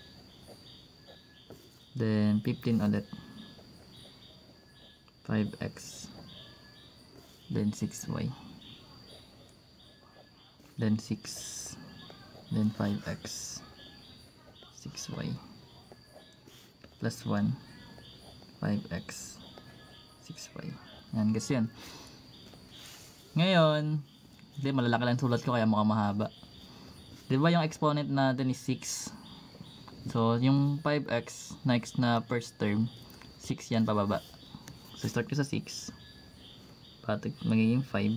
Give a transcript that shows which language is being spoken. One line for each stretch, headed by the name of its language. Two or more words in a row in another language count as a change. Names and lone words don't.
English: Then 15 ulit. 5x, then 6y. Then 6, then 5x, 6y. Plus 1, 5x, 6y.
Filipino: Yan, guys yun. Ngayon, hindi, malalaki lang sulat ko kaya mukhang mahaba. Diba yung exponent natin is 6. So, yung 5x, next na
English: first term,
Filipino: 6 yan pababa. So, start ko sa 6. Patik, magiging 5.